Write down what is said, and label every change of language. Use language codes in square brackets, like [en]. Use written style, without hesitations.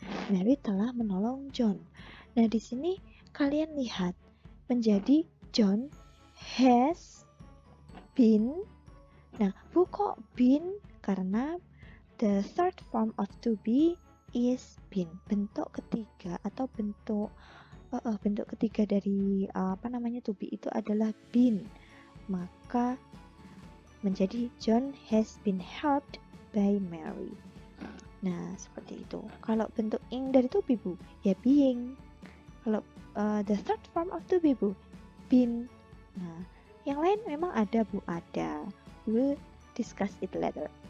[id] Mary telah menolong John. Nah, di sini kalian lihat menjadi [en] John has been. [id] Nah, Bu kok been? [en] Karena the third form of to be is been. [id] Bentuk ketiga atau bentuk ketiga dari to be itu adalah been. Maka menjadi [en] John has been helped by Mary. [id] Nah, seperti itu. Kalau bentuk ing dari to be, Bu, ya being. Kalau [en] the third form of to be, [id] Bu, been. Nah, yang lain memang ada, Bu, ada. [en] We'll discuss it later.